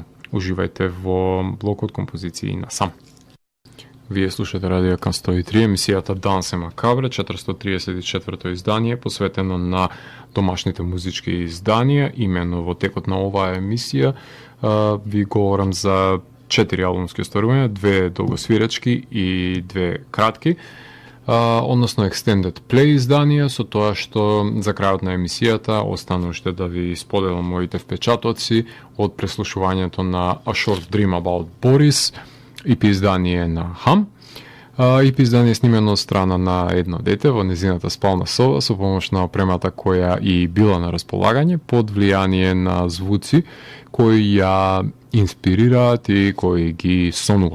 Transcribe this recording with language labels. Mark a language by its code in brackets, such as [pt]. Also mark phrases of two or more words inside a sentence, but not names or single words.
[mk] Уживајте во блокот композиции на Сам. Вие слушате Радио Кан 103, емисијата Данс е макабре, 434-то издание, посветено на домашните музички изданија. Имено во текот на оваа емисија ви говорам за 4 албумски остварувања, 2 долгосвирачки и 2 кратки, односно [en] extended play [mk] изданија, со тоа што за крајот на емисијата остана уште да ви споделам моите впечатоци од преслушувањето на A Short Dream About Boris, EP издание на Хам. EP издание снимено од страна на едно дете во незината спална соба со помош на опремата која и била на располагање под влијание на звуци кои ја инспирираат и кои ги сонува.